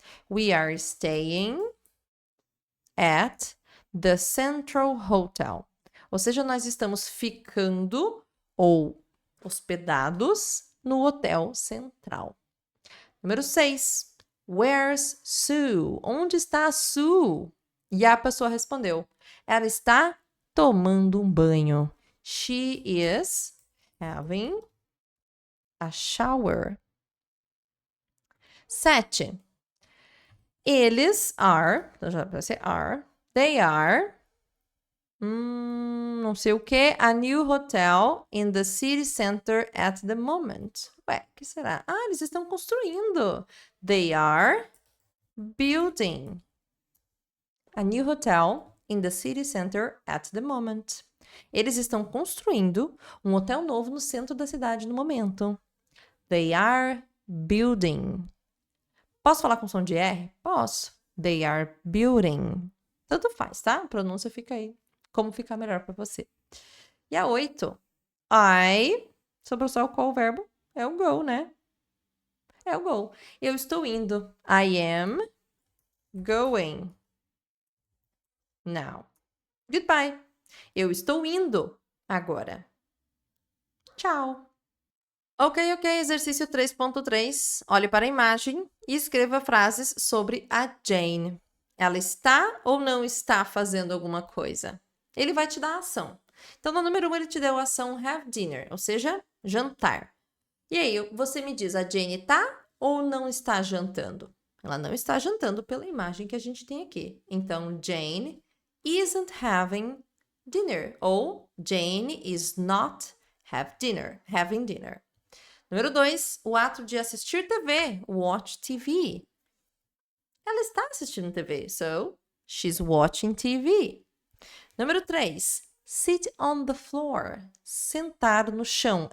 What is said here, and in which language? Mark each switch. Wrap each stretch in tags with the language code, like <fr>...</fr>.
<en>We are staying at the Central Hotel.</en> <pt>Ou seja, nós estamos ficando ou hospedados no Hotel Central. Número 6.</pt> <en>Where's Sue?</en> <pt>Onde está a Sue? E a pessoa respondeu. Ela está tomando um banho.</pt> <en>She is having a shower.</en> <pt>7.</pt> <en>Eles are,</en> <pt>então já vai ser</pt> <en>are, they are,</en> <pt>não sei o que,</pt> <en>a new hotel in the city center at the moment.</en> <pt>Ué, o que será? Ah, eles estão construindo.</pt> <en>They are building a new hotel in the city center at the moment.</en> <pt>Eles estão construindo um hotel novo no centro da cidade no momento.</pt> <en>They are building.</en> <pt>Posso falar com som de R? Posso.</pt> <en>They are building.</en> <pt>Tanto faz, tá? A pronúncia fica aí. Como ficar melhor para você. E a 8. I. Sobrou só qual o verbo? É o go, né? É o go. Eu estou indo.</pt> <en>I am going. Now. Goodbye.</en> <pt>Eu estou indo agora. Tchau. Ok, exercício 3.3. Olhe para a imagem e escreva frases sobre a Jane. Ela está ou não está fazendo alguma coisa? Ele vai te dar a ação. Então, no número 1, ele te deu a ação</pt> <en>have dinner,</en> <pt>ou seja, jantar. E aí, você me diz, a Jane está ou não está jantando? Ela não está jantando pela imagem que a gente tem aqui.</pt> <en>Então, Jane isn't having dinner. Ou Jane is not having dinner.</en> <pt>Número 2, o ato de assistir TV,</pt> <en>watch TV.</en> <pt>Ela está assistindo TV,</pt> <en>so she's watching TV.</en> <pt>Número 3,</pt> <en>sit on the floor,</en> <pt>sentar no chão.</pt>